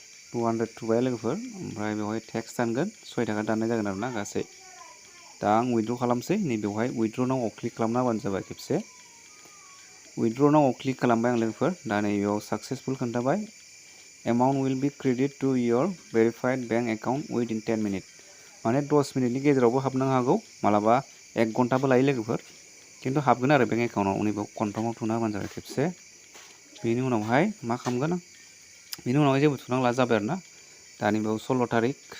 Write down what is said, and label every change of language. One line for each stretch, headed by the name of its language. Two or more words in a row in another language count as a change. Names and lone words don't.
Bodo: 200 थुबाय लोगोफोर ओमफ्राय बेवहाय टेक्स दानगोन 6 थाखा दाननाय जागोन आरोना गासै दा आं उइथड्र खालामसै नैबेवहाय
English: withdraw now
Bodo: क्लिक खालामना होबानो जाबाय खेबसे
English: withdraw now click
Bodo: खालामबाय आं लोगोफोर दा नैबेयाव साक्सेसफुल खोन्थाबाय
English: amount will be credit to your verified bank account within 10 minute
Bodo: माने 10 मिनिटनि गेजेरावबो हाबनो हागौ मालाबा 1 घन्टाबो लायो लोगोफोर खिन्थु हाबगोन आरो बेंक एकाउन्टआव नैबेयाव कनफार्माव थुना होबानो जाबाय खेबसे बेनि उनावहाय मा खालामगोन बेनि उनावहाय जेबो थुनांला जाबाय आरोना दानि बेयाव 16 तारिख